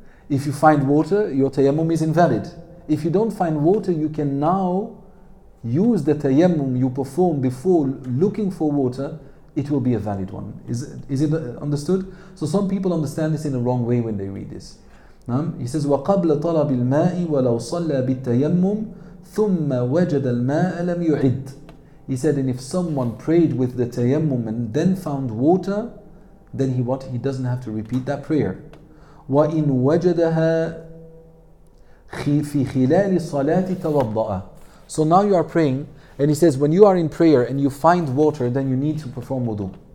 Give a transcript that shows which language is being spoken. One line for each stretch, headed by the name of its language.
English: If you find water, your tayammum is invalid. If you don't find water, you can now use the tayammum you perform before looking for water. It will be a valid one. Is it understood? So some people understand this in the wrong way when they read this. He says
Arabic: وَقَبْلَ طَلَبِ الْمَاءِ وَلَوْ صَلَّى بِالتَّيَمُّمْ ثُمَّ وَجَدَ الْمَاءَ لَمْ يُعِدْ.
English: He said, and if someone prayed with the tayammum and then found water, then he doesn't have to repeat that prayer.
Arabic: وَإِنْ وَجَدَهَا فِي خِلَالِ الصَّلَاةِ تَوَضَّأَ.
English: So now you are praying, and he says, when you are in prayer and you find water, then you need to perform wudu.